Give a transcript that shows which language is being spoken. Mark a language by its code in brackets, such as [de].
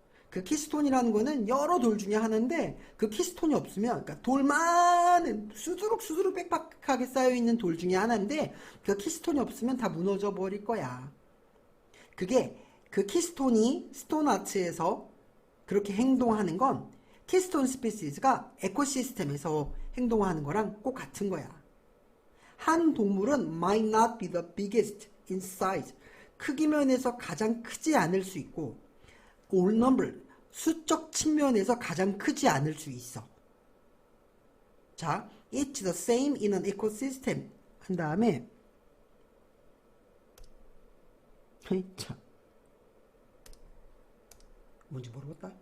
[ko] 그 키스톤이라는 거는 여러 돌 중에 하나인데 그 키스톤이 없으면 그러니까 돌만 수두룩 빽빽하게 쌓여있는 돌 중에 하나인데 그 키스톤이 없으면 다 무너져 버릴 거야. 그게 그 키스톤이 스톤 아츠에서 그렇게 행동하는 건 키스톤 스피시즈가 에코시스템에서 행동하는 거랑 꼭 같은 거야. 한 동물은 [en] might not be the biggest in size. [ko] 크기 면에서 가장 크지 않을 수 있고 all number, 수적 측면에서 가장 크지 않을 수 있어. [en] 자, it's the same in an ecosystem [ko] 한 다음에 자, 뭔지 모르겠다.